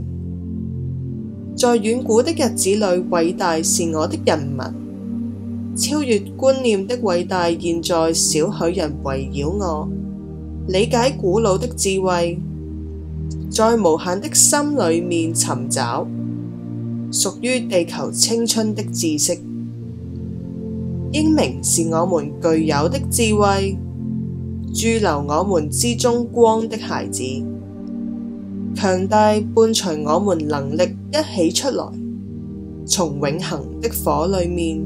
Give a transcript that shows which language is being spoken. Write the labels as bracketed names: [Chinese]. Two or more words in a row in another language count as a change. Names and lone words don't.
[Chinese] 在遠古的日子裏，偉大是我的人民。超越觀念的偉大，現在少許人圍繞我，理解古老的智慧，在無限的心裏面尋找屬於地球青春的知識。英明是我們具有的智慧，駐留我們之中光的孩子，強大伴隨我們能力一起出來，從永恆的火裏面。